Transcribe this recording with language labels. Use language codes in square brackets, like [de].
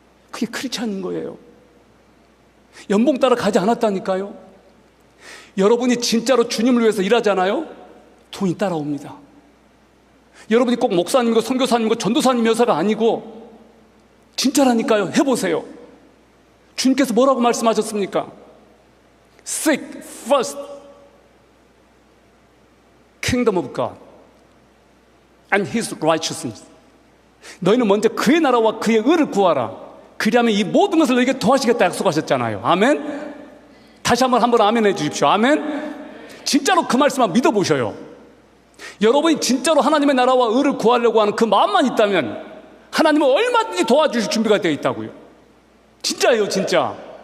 [ko] 그게 크리스찬인 거예요. 연봉 따라 가지 않았다니까요. 여러분이 진짜로 주님을 위해서 일하잖아요. 돈이 따라옵니다. 여러분이 꼭 목사님이고 선교사님이고 전도사님이어서가 아니고 진짜라니까요. 해보세요. 주님께서 뭐라고 말씀하셨습니까? [en] Seek first kingdom of God and His righteousness. [ko] 너희는 먼저 그의 나라와 그의 의를 구하라. 그리하면 이 모든 것을 너희에게 더하시겠다 약속하셨잖아요. 아멘. 다시 한번 아멘 해주십시오. 아멘. 진짜로 그 말씀만 믿어보셔요. 여러분이 진짜로 하나님의 나라와 의를 구하려고 하는 그 마음만 있다면 하나님은 얼마든지 도와주실 준비가 되어 있다고요. 진짜예요, 진짜.